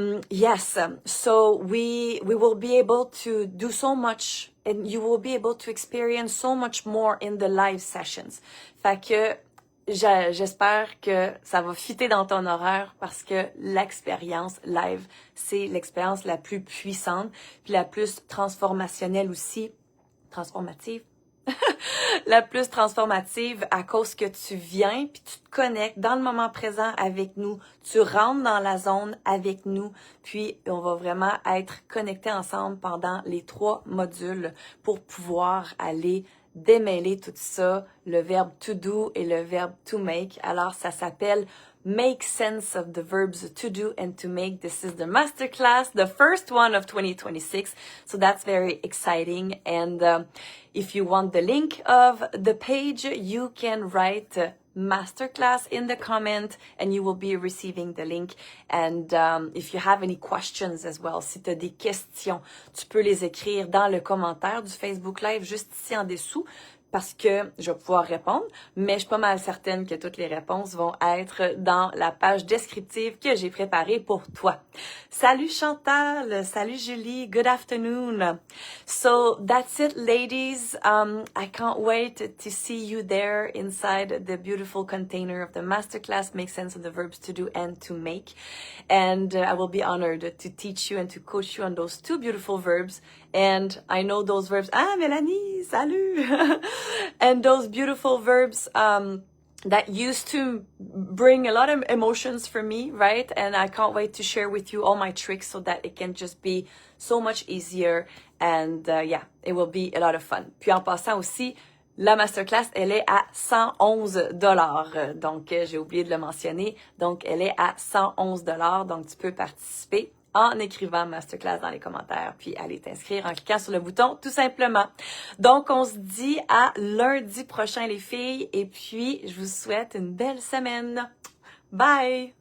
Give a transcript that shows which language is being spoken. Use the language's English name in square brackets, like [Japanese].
[English] Yes, so we will be able to do so much and you will be able to experience so much more in the live sessions. [French] Fait que j'espère que ça va fitter dans ton horaire parce que l'expérience live, c'est l'expérience la plus puissante puis la plus transformationnelle aussi, transformative. La plus transformative à cause que tu viens puis tu te connectes dans le moment présent avec nous, tu rentres dans la zone avec nous, puis on va vraiment être connectés ensemble pendant les 3 modules pour pouvoir aller démêler tout ça, le verbe to do et le verbe to make. Alors ça s'appelle [English] make sense of the verbs to do and to make. This is the masterclass, the first one of 2026. So that's very exciting. And if you want the link of the page, you can write masterclass in the comment and you will be receiving the link. And if you have any questions as well, [French] si tu as des questions, tu peux les écrire dans le commentaire du Facebook Live juste ici en dessous, parce que je vais pouvoir répondre, mais je suis pas mal certaine que toutes les réponses vont être dans la page descriptive que j'ai préparée pour toi. Salut Chantal, salut Julie, [English] good afternoon. So that's it, ladies. I can't wait to see you there inside the beautiful container of the masterclass, Make Sense of the Verbs to Do and to Make. And I will be honored to teach you and to coach you on those two beautiful verbs. And I know those verbs. [French] Ah, Mélanie, salut! [English] And those beautiful verbs that used to bring a lot of emotions for me, right? And I can't wait to share with you all my tricks so that it can just be so much easier. And yeah, it will be a lot of fun. [French] Puis en passant aussi, la masterclass, elle est à $111. Donc, j'ai oublié de le mentionner. Donc, elle est à $111. Donc, tu peux participer en écrivant masterclass dans les commentaires, puis aller t'inscrire en cliquant sur le bouton, tout simplement. Donc, on se dit à lundi prochain, les filles, et puis je vous souhaite une belle semaine. Bye!